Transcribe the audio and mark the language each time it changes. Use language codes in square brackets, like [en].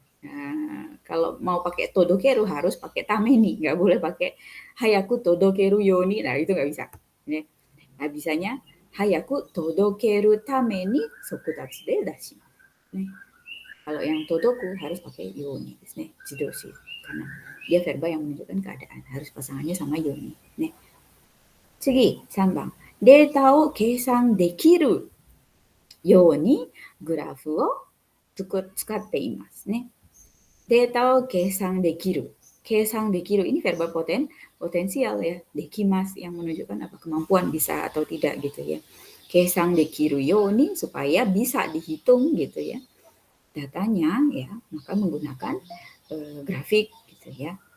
[id] Nah, kalau mau pakai todokeru harus pakai tameni, nggak boleh pakai [ja] hayaku todokeru yoni. [id] Nah, itu nggak bisa. Nah, bisanya [ja] hayaku todokeru tameni sokutatsu de dashimasu. [id] Kalau yang todoku harus pakai yoni, jidoshi, karena dia verba yang menunjukkan keadaan, harus pasangannya sama yoni. [ja] Tsugi, 3番. データを計算できるようにグラフを使っていますね。データを計算できる. [id] Keisang dekiru ini verba potensial ya, dekimas yang menunjukkan apa kemampuan bisa atau tidak gitu ya. Keisang dekiru yoni supaya bisa dihitung gitu ya datanya ya, maka menggunakan grafik gitu ya.